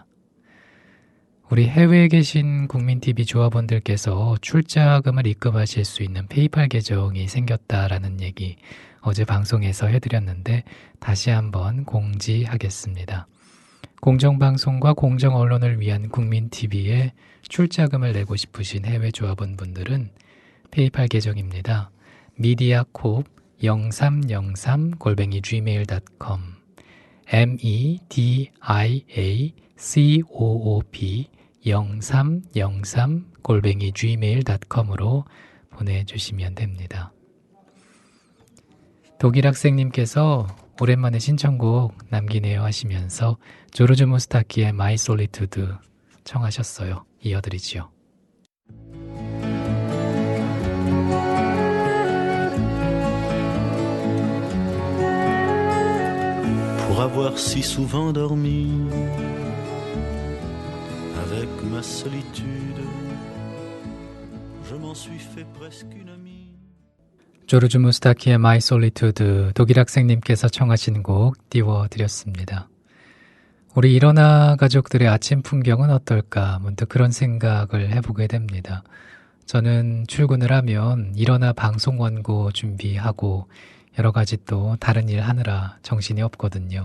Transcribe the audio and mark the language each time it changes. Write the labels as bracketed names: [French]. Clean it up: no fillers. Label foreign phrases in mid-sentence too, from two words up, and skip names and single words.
[Korean] 우리 해외에 계신 국민TV 조합원들께서 출자금을 입금하실 수 있는 페이팔 계정이 생겼다라는 얘기 어제 방송에서 해드렸는데 다시 한번 공지하겠습니다. 공정방송과 공정언론을 위한 국민TV에 출자금을 내고 싶으신 해외 조합원분들은 페이팔 계정입니다. mediacorp 0303@gmail.com mediacoop 0303@gmail.com으로 보내주시면 됩니다. 독일 학생님께서 오랜만에 신청곡 남기네요 하시면서 조르주 무스타키의 My Solitude 청하셨어요. 이어드리지요. [French] Pour avoir si souvent dormi avec ma solitude, je m'en suis fait presque une amie. [Korean] 조르주 무스타키의 My Solitude 독일 학생님께서 청하신 곡 띄워드렸습니다. 우리 일어나 가족들의 아침 풍경은 어떨까 문득 그런 생각을 해보게 됩니다. 저는 출근을 하면 일어나 방송 원고 준비하고 여러 가지 또 다른 일 하느라 정신이 없거든요.